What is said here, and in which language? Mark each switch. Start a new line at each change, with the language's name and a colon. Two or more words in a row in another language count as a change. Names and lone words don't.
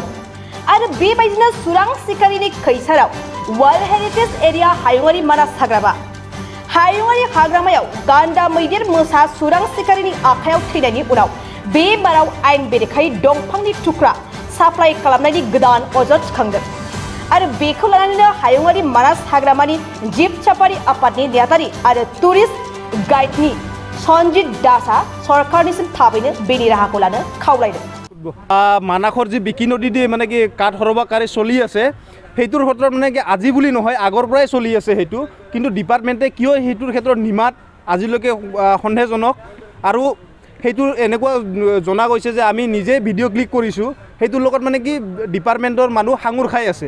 Bodo: आरो बेबायदिनो सुरां सिखारिनि खैसाराव
English: World Heritage Area
Bodo: हायुङारि मानास हाग्रामा हायुङारि हाग्रामायाव गान्दा मैदेर मोसा सुरां सिखारिनि आखायाव थैनायनि उनाव बे बाराव आयेन बेरेखायै दंफांनि थुख्रा साप्लाय खालामनायनि गोदान अजद थिखांदों। आरो बेखौ लानानैनो हायुङारि मानास हाग्रामानि जिब साफारि आफादनि नेहाथारि आरो
English: tourist guide
Bodo: सन्जित दासआ सरकारनिसिम थाबैनो बेनि राहाखौ लानो खावलायदों।
Assamese: मानासৰ যি বিকি নদী দি মানে কি কাঠ সৰবাকাৰী চলি আছে সেইটোৰ ক্ষেত্ৰত মানে কি আজি বুলি নহয় আগৰ পৰাই চলি আছে সেইটো, কিন্তু ডিপাৰ্টমেণ্টে কিয় সেইটোৰ ক্ষেত্ৰত নিমাত আজিলৈকে সন্দেহজনক। আৰু সেইটোৰ এনেকুৱা জনা গৈছে যে আমি নিজে ভিডিঅ' ক্লিক কৰিছোঁ, সেইটোৰ লগত মানে কি ডিপাৰ্টমেণ্টৰ মানুহ সাঙুৰ খাই আছে।